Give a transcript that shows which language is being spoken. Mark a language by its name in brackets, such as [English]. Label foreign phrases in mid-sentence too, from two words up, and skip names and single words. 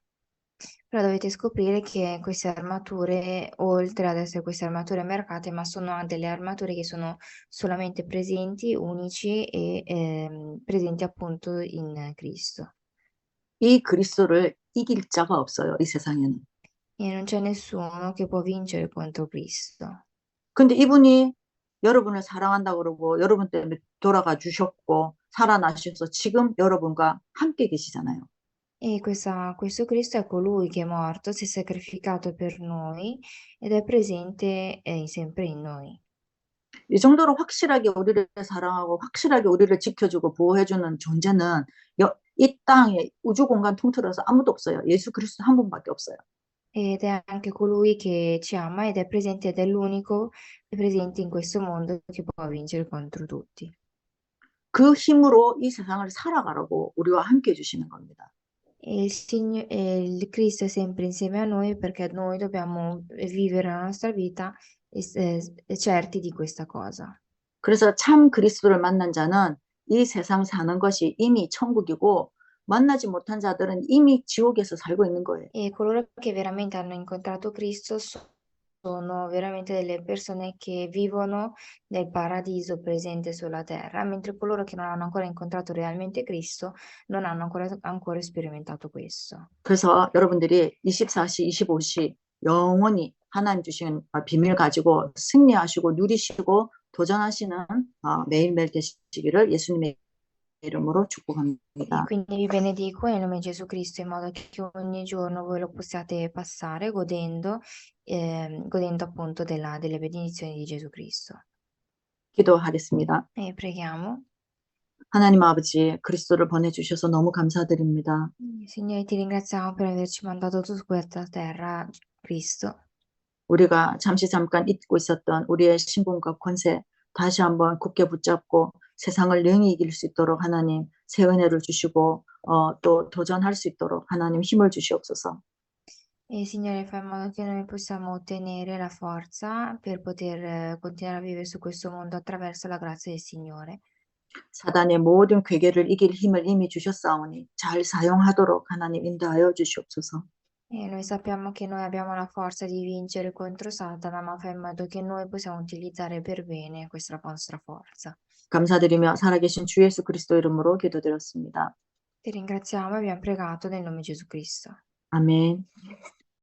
[Italian] Però dovete scoprire che queste armature, oltre ad essere queste armature marcate, ma sono delle armature che sono solamente presenti, unici e presenti appunto in Cristo. [Korean] 이 그리스도를 이길 자가 없어요. 이 세상에는. [Italian] E non c'è nessuno che può vincere contro Cristo. [Korean] 근데 이분이 여러분을 사랑한다고 그러고 여러분 때문에 돌아가 주셨고 살아나셔서 지금 여러분과 함께 계시잖아요. [Italian] E questo Cristo è colui che è morto, si è sacrificato per noi ed è presente sempre in noi. [Korean] 이 정도로 확실하게 우리를 사랑하고 확실하게 우리를 지켜주고 보호해주는 존재는 이 땅에 우주 공간 통틀어서 아무도 없어요. 예수 그리스도 한 분밖에 없어요. [Italian] Ed è anche colui che ci ama ed è presente ed è l'unico presente in questo mondo che può vincere contro tutti. [Korean] 그 힘으로 이 세상을 살아가라고 우리와 함께 해주시는 겁니다. [Italian] E il Cristo è sempre insieme a noi perché noi dobbiamo vivere la nostra vita certi di questa cosa. [Korean] 그래서 참 그리스도를 만난 자는 이 세상 사는 것이 이미 천국이고 만나지 못한 자들은 이미 지옥에서 살고 있는 거예요. [Italian] E coloro che veramente hanno incontrato Cristo sono veramente delle persone che vivono nel paradiso presente sulla terra, mentre coloro che non hanno ancora incontrato realmente Cristo non hanno ancora sperimentato questo. [Korean] 그래서 여러분들이 24시, 25시 영원히 하나님 주신 비밀 가지고 승리하시고 누리시고 도전하시는 매일매일 되시기를 예수님의 이름으로 [Italian] E [Korean] 축복합니다. [Italian] quindi vi benedico nel nome di Gesù Cristo in modo che ogni giorno voi lo possiate passare godendo appunto delle benedizioni di Gesù Cristo. [Korean] 기도하겠습니다. [Italian] E preghiamo. [Korean] 하나님 아버지, 그리스도를 보내주셔서 너무 감사드립니다. [Italian] Signore, ti ringraziamo per averci mandato tu su questa terra, Cristo. [Korean] 우리가 잠깐 잊고 있었던 우리의 신분과 권세 다시 한번 굳게 붙잡고 세상을 능히 이길 수 있도록 하나님 새 은혜를 주시고 또 도전할 수 있도록 하나님 힘을 주시옵소서. [Italian] E Signore, fai in modo che noi possiamo ottenere la forza per poter continuare a vivere su questo mondo attraverso la grazia del Signore. [Korean] 사단의 모든 괴계를 이길 힘을 이미 주셨사오니 잘 사용하도록 하나님 인도하여 주시옵소서. [Italian] E noi sappiamo che noi abbiamo la forza di vincere contro Satana, ma fai in modo che noi possiamo utilizzare per bene questa nostra forza. [Korean] 감사드리며 살아계신 주 예수 그리스도 이름으로 기도드렸습니다. [Italian] Ti ringraziamo e abbiamo pregato nel nome di Gesù Cristo. [Korean] 아멘.